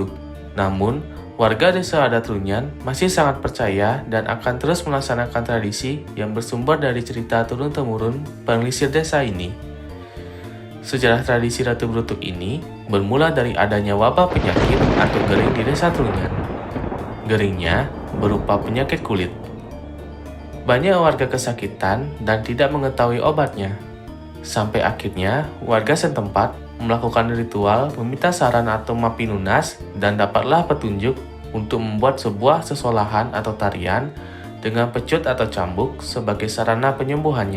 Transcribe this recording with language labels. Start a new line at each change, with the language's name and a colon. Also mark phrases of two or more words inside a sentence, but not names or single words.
Indonesian: Namun, warga desa Adat Trunyan masih sangat percaya dan akan terus melaksanakan tradisi yang bersumber dari cerita turun-temurun penelisir desa ini. Sejarah tradisi Ratu Brutuk ini bermula dari adanya wabah penyakit atau gering di desa Trunyan. Geringnya berupa penyakit kulit. Banyak warga kesakitan dan tidak mengetahui obatnya. Sampai akhirnya warga setempat melakukan ritual meminta saran atau mapinunas dan dapatlah petunjuk untuk membuat sebuah sesolahan atau tarian dengan pecut atau cambuk sebagai sarana penyembuhannya.